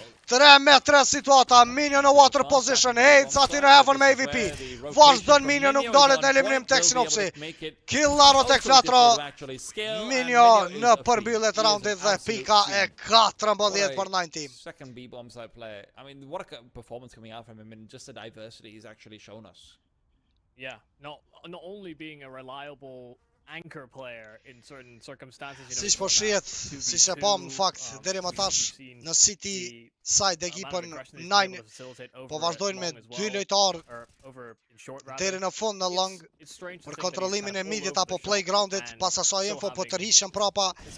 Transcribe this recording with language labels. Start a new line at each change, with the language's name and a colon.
Albanian: 3 me 3 situata, Minjo në water position, Hades aty në heaven me AVP. Vazhdon Minjo, nuk dalet në eliminim tek Sinopsi. Killaro tek Flatro. Minjo në përmbyllet raundit dhe pika e 14 për 9 team.
English: Second B-bomb side play. I mean, what a performance coming out from him, and just the diversity he's actually shown us. Yeah, not only being a reliable anchor player in certain circumstances, you know,
Albanian: Si po shihet, si se pam në fakt deri më tash në City side ekipën 9 po vazhdojnë me 2 lojtarë deri në fund në long për kontrollimin e midit apo playgroundit, pas asaj info po tërhiqen prapa.